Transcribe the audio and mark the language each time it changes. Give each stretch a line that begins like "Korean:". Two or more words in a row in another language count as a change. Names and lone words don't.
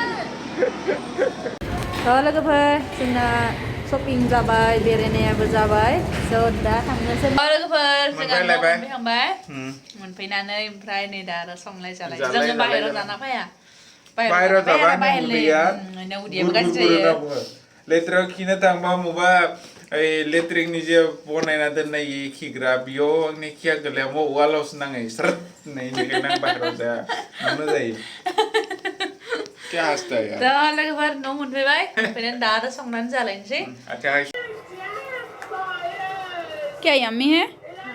Bodo: लोगोफोर जोंना शपिं जाबाय बेरायनायाबो जाबाय स' दा थांनोसै लोगोफोर जोंहा न'आव मोनफैखांबाय मोनफैनानै ओमफ्राय नै दा आरो संलाय जालाय जोङो बाहेरायाव जाना फैया बाहेरायाव जाबा उदैयाबो गाज्रि जायो लेथ्रायाव खिनो थांबा मबा ओइ लेट्रिननि जे बनायना दोननाय खिग्रा बेयाव आंनि खिया गोलैया वालावसो नाङो स्रोद होननाय बेनिखायनो आं बाहेरायाव जाया नुनो जायो
Hindi: क्या हंसता है यार
Bodo: दा लोगोफोर न' मोनफैबाय ओमफ्राय दा आरो संनानै जालायनोसै
Hindi: अच्छा क्या यम्मी है